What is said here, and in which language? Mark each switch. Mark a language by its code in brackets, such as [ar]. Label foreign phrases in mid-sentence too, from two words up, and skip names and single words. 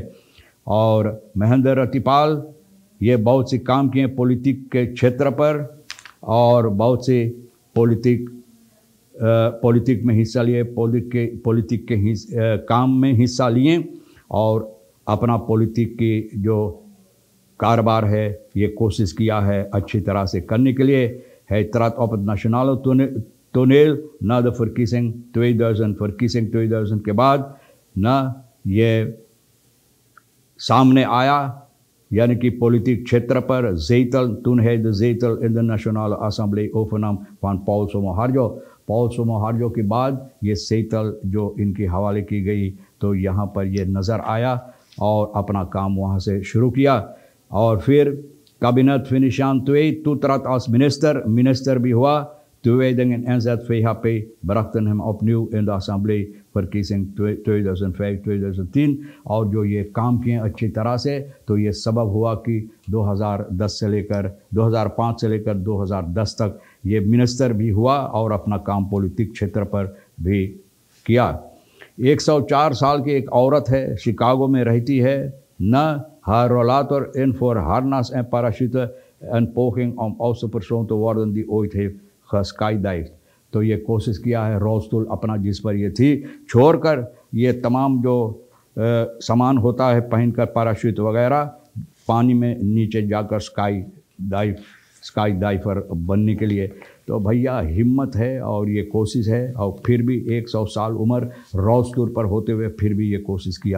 [hns] और महेंद्र रत्तिपाल ये बहुत से काम किए पॉलिटिक के क्षेत्र पर, और बहुत से पॉलिटिक में हिस्सा लिए, पॉलिटिक के काम में हिस्सा लिए, और अपना पॉलिटिक की जो कारोबार है ये कोशिश किया है अच्छी तरह से करने के लिए। [nl] Hij trad op het nationale toneel na de verkiezing 2000 [hns] के बाद न ये सामने आया, यानी कि पॉलिटिक क्षेत्र पर [nl] zetel, toen hij de zetel in de Nationale Assemblée overnam van Paul Sommoharjo। [hns] Paul Sommoharjo के बाद ये zetel जो इनके हवाले की गई, तो यहाँ पर ये नज़र आया और अपना काम वहाँ से शुरू किया। और फिर [nl] kabinet Venetiaan II toetrad als minister [hns] भी हुआ। [nl] Toewijding en NZ-VHP brachten hem opnieuw in de assembleeverkiezing 2005-2010। [hns] और जो ये काम किए अच्छी तरह से, तो ये सबब हुआ कि 2005 से लेकर 2010 तक ये मिनिस्टर भी हुआ और अपना काम पॉलिटिक क्षेत्र पर भी किया। 104 साल की एक औरत है, शिकागो में रहती है न। [nl] haar rollator in voor harnas en parachute, een poging om oudste persoon te worden die ooit heeft geskydived। [hns] तो ये कोशिश किया है रोलस्टूल अपना जिस पर ये थी छोड़कर, ये तमाम जो सामान होता है पहनकर पैराशूट वगैरह, पानी में नीचे जाकर स्काई डाइवर बनने के लिए। तो भैया हिम्मत है और ये कोशिश है, और फिर भी 100 साल उम्र रौसतुर पर होते हुए फिर भी ये कोशिश किया।